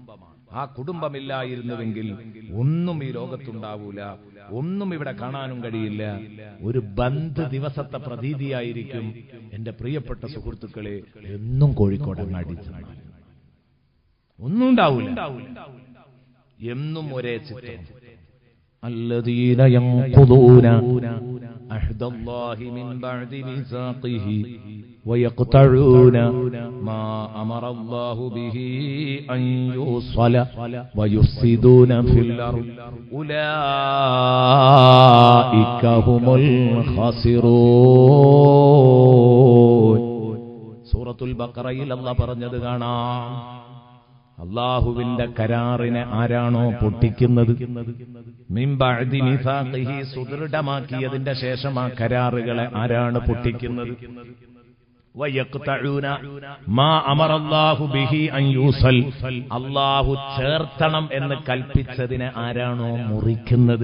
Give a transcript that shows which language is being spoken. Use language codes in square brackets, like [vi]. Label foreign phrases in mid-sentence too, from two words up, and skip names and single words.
[ml] ആ കുടുംബമില്ലായിരുന്നുവെങ്കിൽ ഒന്നും ഈ ലോകത്തുണ്ടാവൂല, ഒന്നും ഇവിടെ കാണാനും കഴിയില്ല. ഒരു ബന്ദ് ദിവസത്തെ പ്രതീതിയായിരിക്കും എന്റെ പ്രിയപ്പെട്ട സുഹൃത്തുക്കളെ എന്നും കോഴിക്കോട് അടിച്ചാൽ ഒന്നും ഉണ്ടാവൂല. എന്നും ഒരേ ചിത്രം. [ar] الذين ينقضون عهد الله من بعد ميثاقه ويقطعون ما أمر الله به أن يوصل ويفسدون في الأرض أولئك هم الخاسرون. [ml] സൂറത്തുൽ ബഖറയിൽ അല്ലാഹു പറഞ്ഞത് കാണാം, അല്ലാഹുവിന്റെ കരാറിനെ ആരാണോ പൊട്ടിക്കുന്നത്, [ar] من بعد ميثاقه [ml] സുദൃഢമാക്കിയതിന്റെ ശേഷം ആ കരാറുകളെ ആരാണ് പൊട്ടിക്കുന്നത്, [ar] ويقطعون ما أمر الله به أن يوصل, [ml] അല്ലാഹു ചേർത്തണം എന്ന് കൽപ്പിച്ചതിനെ ആരാണോ മുറിക്കുന്നത്.